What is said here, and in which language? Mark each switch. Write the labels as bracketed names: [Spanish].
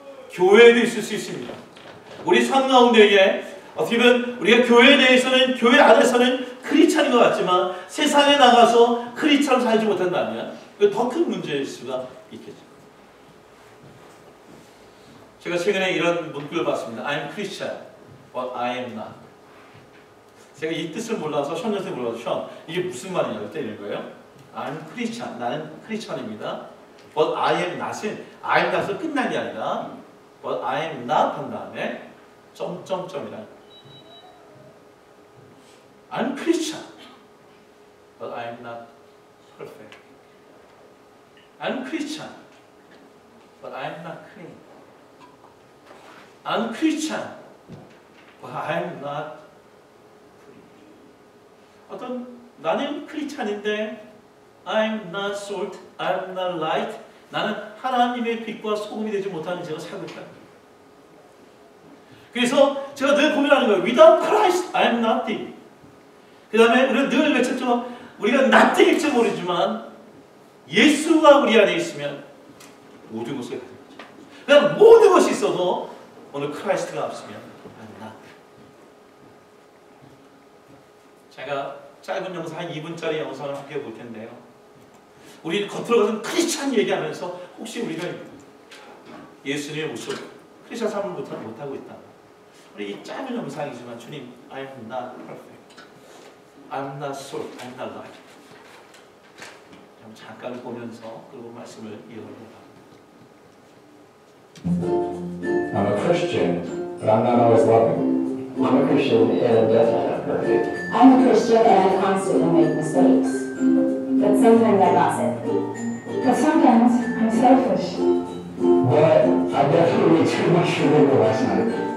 [Korean] 교회에도 있을 수 있습니다. 우리 삶 가운데에 어떻게 보면 우리가 교회 내에서는 교회 안에서는 크리스찬인 것 같지만 세상에 나가서 크리스찬으로 살지 못한다면 이거 더 큰 문제일 수가 있겠죠. 제가 최근에 이런 문구를 봤습니다. [English] I'm Christian, but I am not. [Korean] 제가 이 뜻을 몰라서 션한테 물어봐서 션 이게 무슨 말이냐고 때리는 거예요. [English] I'm Christian, [Korean] 나는 크리스찬입니다. [English] But I am not은 I am not [Korean] 으로 끝난 게 아니라 [English] But I am not [Korean] 한 다음에 점점점이란 [English] I'm Christian, but I am not perfect. I'm Christian, but I am not clean. I'm Christian, but I am not free. [Korean] 어떤 나는 크리스찬인데 [English] I'm not salt, I'm not light. [Korean] 나는 하나님의 빛과 소금이 되지 못하는 제가 살고 있다. 그래서 제가 늘 고민하는 거예요. [English] Without Christ, I am nothing. [Korean] 그 다음에 우리가 늘 외쳤죠. 우리가 nothing일지 모르지만 예수가 우리 안에 있으면 모든 것을 가진 거죠. 그냥 모든 것이 있어도 오늘 크라이스트가 없으면 [English] I'm not. [Korean] 제가 짧은 영상 한 2분짜리 영상을 함께 볼 텐데요. 우리 겉으로 가서 크리스찬 얘기하면서 혹시 우리가 예수님의 모습 크리스찬 삶을 못하고 있다. 우리 이 짧은 영상이지만 주님 [English] I am not perfect. I'm not salt. I'm not light. [Korean] 잠깐 보면서 그리고 말씀을 이어가려고 합니다. [English] I'm a Christian, but I'm not always loving. I'm a Christian and definitely not perfect. I'm a Christian and I constantly make mistakes. But sometimes I gossip. But sometimes I'm selfish. But I definitely ate too much sugar last night.